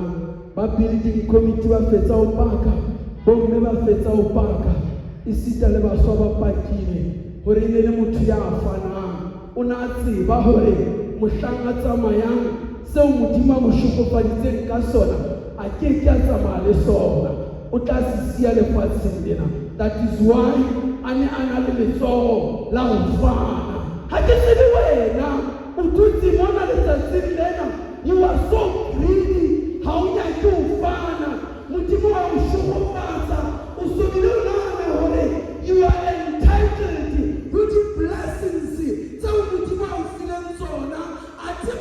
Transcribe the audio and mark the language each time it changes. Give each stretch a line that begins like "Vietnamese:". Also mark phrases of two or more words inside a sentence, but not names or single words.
Southern Sotho: Ba
English: building committee
Southern Sotho: ba fetsa ho paka, bomme ba fetsa ho paka, esita le baswa ba pakile hore e ne le motho ya fanang. O na a tseba hore mohlang a tsamayang seo Modimo a mo shokofaditseng ka sona a ke ke a tsamaya le sona, o tla se siya lefatsheng lena.
English: That is why
Southern Sotho: a ne a na le letsoho la ho fana. Ha ke tsebe wena o dutse mona letsatsing lena,
English: you are so greedy,
Southern Sotho: ha o nyake ho fana. Modimo wa o shokofatsa, o sobile o nahana hore
English: you are entitled to the blessings
Southern Sotho: tseo Modimo a o fileng tsona. A